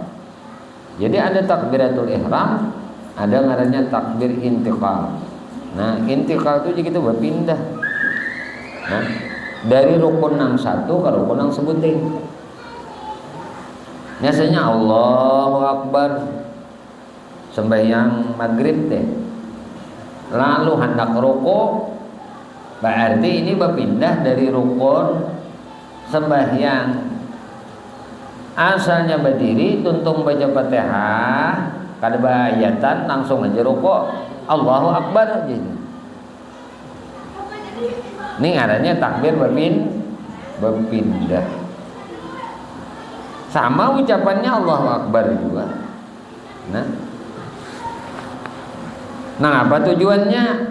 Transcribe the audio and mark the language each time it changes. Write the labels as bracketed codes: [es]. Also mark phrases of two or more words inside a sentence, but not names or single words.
[bjn] Jadi ada takbiratul ihram, ada ngarannya takbir intiqal. Nah, intiqal itu gitu berpindah. Nah, dari rukun yang satu ke rukun yang sebuting. Biasanya Allahu Akbar sembahyang maghrib lalu hendak rukuk, berarti ini berpindah dari rukun sembahyang. Asalnya berdiri tuntung baca Fatihah, kada bayatan langsung aja rukuk, Allahu Akbar gitu. Ini ngarannya takbir berpindah. Sama ucapannya Allahu Akbar juga. Nah apa tujuannya?